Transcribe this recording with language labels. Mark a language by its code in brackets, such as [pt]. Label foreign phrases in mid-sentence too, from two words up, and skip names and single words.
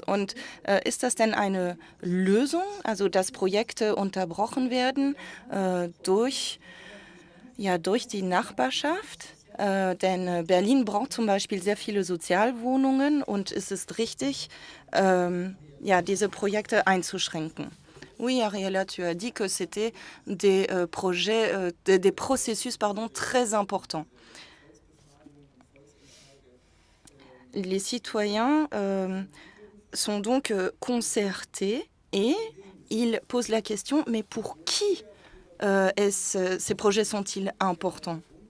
[de] Und ist das denn eine Lösung, also dass Projekte unterbrochen werden durch die Nachbarschaft? Denn Berlin braucht zum Beispiel sehr viele Sozialwohnungen und es ist richtig, diese Projekte einzuschränken. [fr] Oui, Ariella, tu as dit que c'était des projets, des processus très importants. Les citoyens sont donc concertés et ils posent la question, mais pour qui ces projets sont-ils importants?